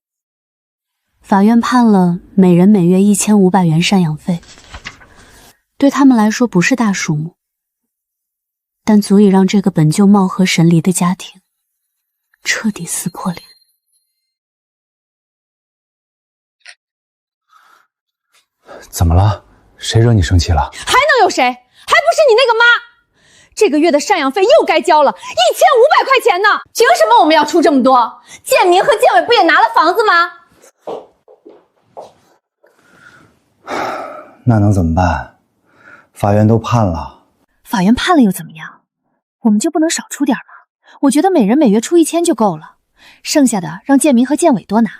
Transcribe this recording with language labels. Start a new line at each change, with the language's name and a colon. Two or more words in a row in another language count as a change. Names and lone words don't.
Chinese: 法院判了每人每月1500元贍養費，對他們來說不是大數目，但足以讓這個本就貌合神離的家庭徹底撕破臉。怎麼了？誰惹你生氣了？還能有誰？還不是你那個媽！這個月的贍養費又該交了，1500塊錢呢！憑什麼我們要出這麼多？建明和建偉不也拿了房子嗎？那能怎麼辦？法院都判了。法院判了又怎麼樣？我们就不能少出點嗎？我覺得每人每月出1000就夠了，剩下的讓建明和建偉多拿。